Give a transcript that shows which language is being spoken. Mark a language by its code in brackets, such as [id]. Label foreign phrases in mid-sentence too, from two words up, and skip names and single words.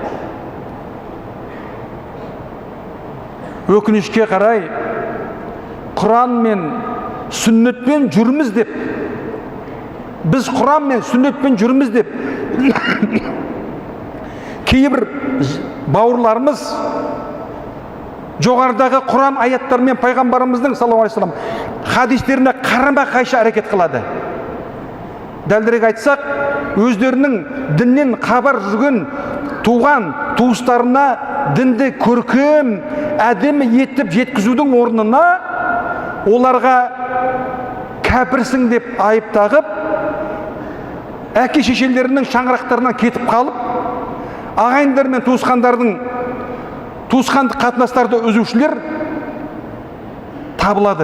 [kk] Өкінішке қарай, Құран мен сүннетпен жүрміз деп, біз Құран мен сүннетпен жүрміз деп, кейбір бауырларымыз жоғарыдағы Құран аяттары мен пайғамбарымыздың [ar] صلى الله عليه وسلم [kk] хадистеріне қарама-қайшы әрекет қылады. Дәлірек айтсақ, өздерінің діннен хабар жүрген туған туыстарына дінді көркем, әдемі етіп жеткізудің орнына оларға кәпірсің деп айып тағып, әке шешелерінің шаңырақтарынан кетіп қалып, ағайындар мен туысқандық қатынастарды үзушілер табылады.